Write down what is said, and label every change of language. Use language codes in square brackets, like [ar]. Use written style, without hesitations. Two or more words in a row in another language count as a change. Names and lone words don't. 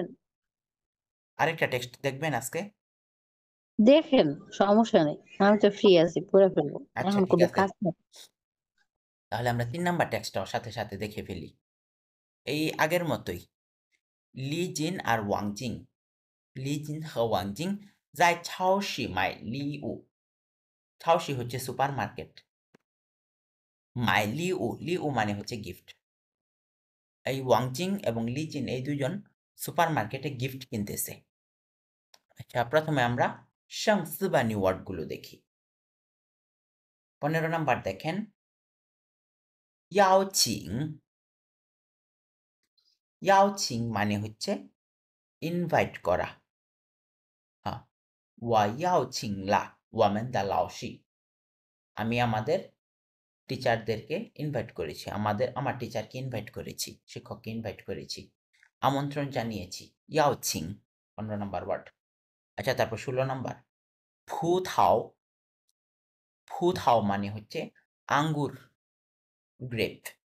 [bn] আরেকটা টেক্সট দেখবেন আজকে। দেখেন, সমস্যা নেই, আমি তো ফ্রি আছি, পড়ে ফেলবো, আচ্ছা এখন ঠিক কোনো আছে, কাজ নেই। তাহলে আমরা 3 নাম্বার টেক্সটটাও সাথে সাথে দেখে ফেলি। এই আগের মতোই লি জিন আর ওয়াংজিং, লি জিন 和ওয়াংজিং [zh] 在超市买礼物，超市 [bn] হচ্ছে সুপার মার্কেট, [zh] 买礼物, [bn] লিউ মানে হচ্ছে গিফট। এই ওয়াংজিং এবং লি জিন এই দুজন [en] super market gift [bn] কিনতেছে। আচ্ছা প্রথমে আমরা সংস্বানী ওয়ার্ডগুলো দেখি। 15 নাম্বার দেখেন ইয়াওচিং, ইয়াওচিং মানে হচ্ছে ইনভাইট করা। হ্যাঁ, [zh] 我邀请了我们的老师， [bn] আমি আমাদের টিচারদেরকে ইনভাইট করেছি, আমার টিচারকে ইনভাইট করেছি, শিক্ষককে ইনভাইট করেছি, আমন্ত্রণ জানিয়েছি। ইয়াওচিং 15 নম্বর ওয়ার্ড। আচ্ছা তারপর 16 নম্বর ফুথাও, ফুথাও মানে হচ্ছে আঙ্গুর, গ্রেপ।